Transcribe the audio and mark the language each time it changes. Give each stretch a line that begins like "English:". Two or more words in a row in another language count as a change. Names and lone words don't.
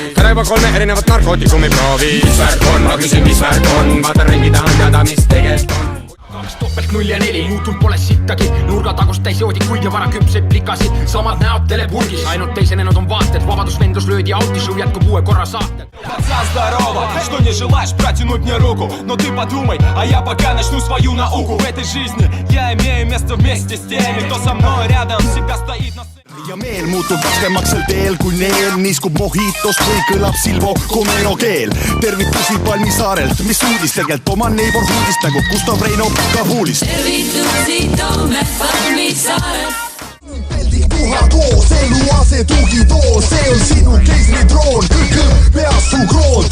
Estonian: Täna juba 3 erinevat narkootikumi proovis. Mis värk on, ma küsin, mis värk on. Vaatan ringi, tahan teada, mis tegelikult on. 2 topelt 0 ja 4, muutunud pole sittagi. Nurga tagust täis joodikuid ja vara küpseid plikasid. Samad näod telepurgis, ainult teisenenud on vaated. Vabadusvendlus löödi auti, show jätkub uue korra saated.
Russian: Пацан, здорово, что не желаешь протянуть мне руку? Но ты подумай, а я пока начну свою науку. В этой жизни я имею место вместе с теми, кто со mной рядом, всегда стоит на сцене.
Estonian: Ja meel muutub raskemaks sel teel, kui neel niiskub mohitos, kui kõlab Silvo Comero keel. Tervitusi Palmisaarelt, mis uudis tegelt oma neibor huudist nagu Gustav Reino Kabuulist. Tervitusi Toome Palmisaarelt. Peldik puha koos, eluase tugitool, see on sinu keisritroon, kõik peas su kroon.